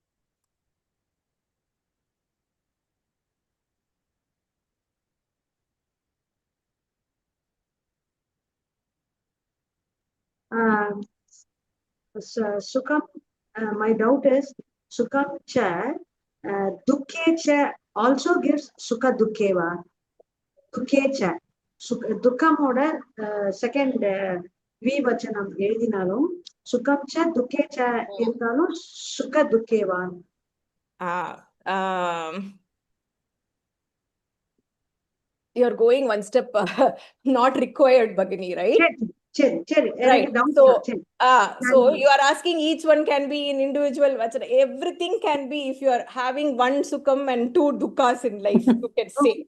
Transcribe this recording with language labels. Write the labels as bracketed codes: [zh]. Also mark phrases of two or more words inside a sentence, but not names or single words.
[en] Sukham, my doubt is [pi] Sukham cha, Dukke cha [en] also gives [pi] Sukha Dukkeva. Dukke cha. [ta] Dukkam oda second Vivachanam எழுதினாலும் [pi] Sukham cha, Dukke cha [ta] இருந்தாலும் [pi] Sukha Dukkeva. [en] You're going one step not required, Bhagini, right? Right. So you are asking each one can be in individual vachana. Everything can be if you are having one sukham and two dukkhas in life, you can say.